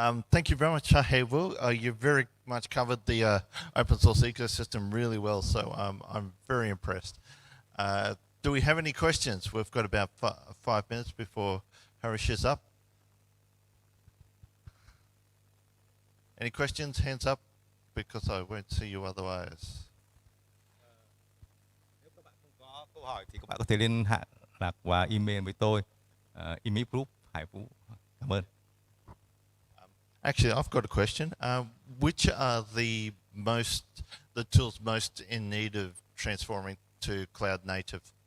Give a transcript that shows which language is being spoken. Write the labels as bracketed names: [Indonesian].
[English] Thank you very much, Hao Wen. You very much covered the open source ecosystem really well, so I'm very impressed. Do we have any questions? We've got about 5 minutes before Harish is up. Any questions? Hands up, because I won't see you otherwise. [Vietnamese] Nếu các bạn không có câu hỏi thì các bạn có thể liên lạc qua email với tôi, email group Hải Vũ. Cảm ơn. [English] Actually, I've got a question. Which are the tools most in need of transforming to cloud native?